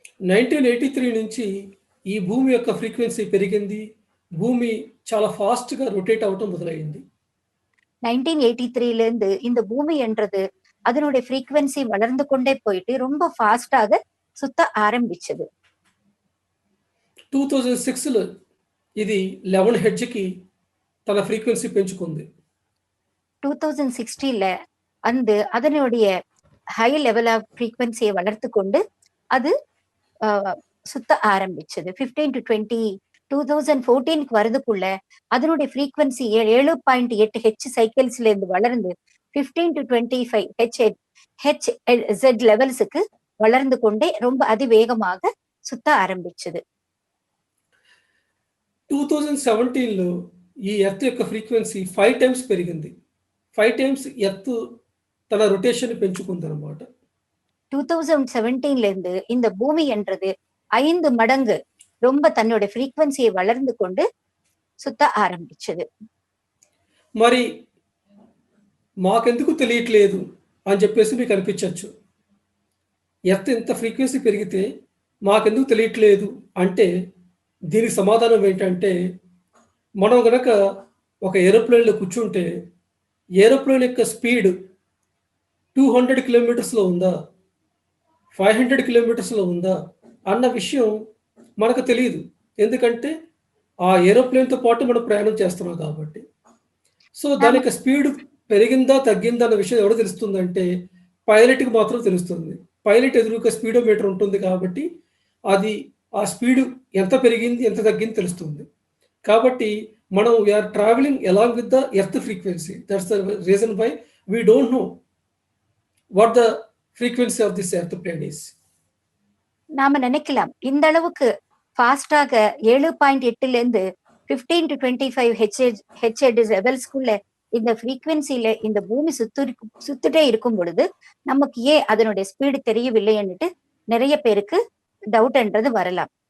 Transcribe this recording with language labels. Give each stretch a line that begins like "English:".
Telugu: 1983 నుంచి ఈ భూమి యొక్క ఫ్రీక్వెన్సీ పెరిగింది. భూమి చాలా ఫాస్ట్ గా రొటేట్ అవటం మొదలైంది.
Tamil: 1983ல இருந்து இந்த பூமி என்றது அதனுடைய ஃப்ரீக்வன்சி வளர்ந்து கொண்டே போயிட்டு ரொம்ப ஃபாஸ்டாக சுத்த ஆரம்பிச்சது.
Telugu: 2006లో ఇది 11 హెర్ట్జ్‌కి తన ఫ్రీక్వెన్సీ పెంచుకుంది.
Tamil: 2016ல அதனுடைய ஹை லெவல் ஆஃப் ஃப்ரீக்வன்சியை வளர்த்து கொண்டு அது சுத்த ஆரம்பிச்சது. 15 to 20 2014க்கு வரதுக்குள்ள அதனுடைய ஃப்ரீக்வன்சி 7.8 ஹெச் சைக்கிள்ஸ்ல இருந்து வளர்ந்து 15 to 25 ஹெச் லெவல்ஸுக்கு வளர்ந்து கொண்டே ரொம்ப அதிவேகமாக சுத்த ஆரம்பிச்சது.
Telugu: 2017లో ఈ ఎర్త్ యొక్క ఫ్రీక్వెన్సీ 5 టైమ్స్ పెరిగింది. 5 టైమ్స్ ఎర్త్ తన రొటేషన్ పెంచుకుందన్నమాట.
Tamil: 2017ல இருந்து இந்த பூமி என்றது 5 மடங்கு ரொம்ப தன்னோட ஃப்ரீக்வன்சியை வளர்ந்து கொண்டு சுத்த ஆரம்பிச்சது.
Telugu: మరి మాకెందుకు తెలియట్లేదు అని చెప్పేసి మీకు అనిపించొచ్చు. ఎర్త్ ఇంత ఫ్రీక్వెన్సీ పెరిగితే మాకెందుకు తెలియట్లేదు అంటే, దీనికి సమాధానం ఏంటంటే, మనం గనక ఒక ఏరోప్లేన్‌లో కూర్చుంటే, ఏరోప్లేన్ యొక్క స్పీడ్ 200 కిలోమీటర్స్‌లో ఉందా? 500 కిలోమీటర్స్‌లో ఉందా? అన్న విషయం మనకు తెలీదు. ఎందుకంటే, ఆ ఏరోప్లేన్‌తో పాటు మనం ప్రయాణం చేస్తున్నాం కాబట్టి. సో, దాని
Tamil: நாம
Telugu: యొక్క స్పీడ్ పెరిగిందా? తగ్గిందా? అన్న విషయం ఎవరికి తెలుస్తుందంటే, పైలట్‌కి మాత్రం తెలుస్తుంది. పైలట్ ఎదురుగా స్పీడోమీటర్ ఉంటుంది కాబట్టి, అది ఆ స్పీడ్ ఎంత పెరిగింది, ఎంత తగ్గింది తెలుస్తుంది. కాబట్టి మనం
English: We are travelling along with the earth frequency. That's the reason why we don't know what the frequency of this earth plane is.
Tamil: நாம நினைக்கலாம் இந்த அளவுக்கு ஃபாஸ்டாக 7.8ல இருந்து 15 to 25 ஹெச்ஏடி லெவல்ஸ்குள்ள இந்த ஃப்ரீக்வன்சில இந்த பூமி சுத்துட்டே இருக்கும் பொழுது நமக்கு ஏன் அதனுடைய ஸ்பீடு தெரியவில்லைன்னுட்டு நிறைய பேருக்கு டவுட்ன்றது வரலாம்.